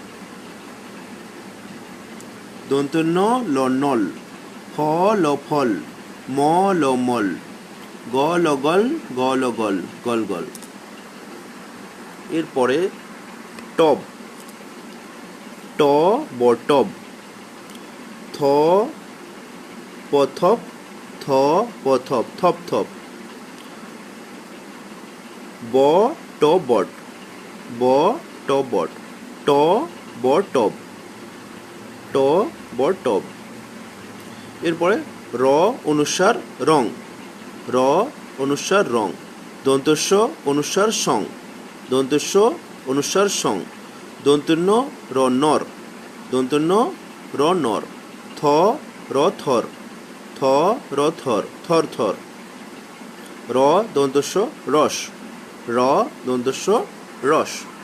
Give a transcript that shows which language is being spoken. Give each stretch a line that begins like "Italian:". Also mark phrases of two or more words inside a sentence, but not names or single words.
Bangla: দন্তন্য ল নল ফ ল ফল ম ল মল গ ল গল গ ল গল গল গল এরপরে টব ট ব টব থ পথপ থ পথপ থপ থপ ব ট বট ব ট বট ট ব টব ট ব টব এরপরে র অনুস্বার রং র অনুস্বার রং দন্তস্ব অনুস্বার সং দন্তস্ব অনুস্বার সং দন্তন্য র নর দন্তন্য র নর থ র থর থ র থর থর থর র দন্তস্ব রস র দন্তস্ব রস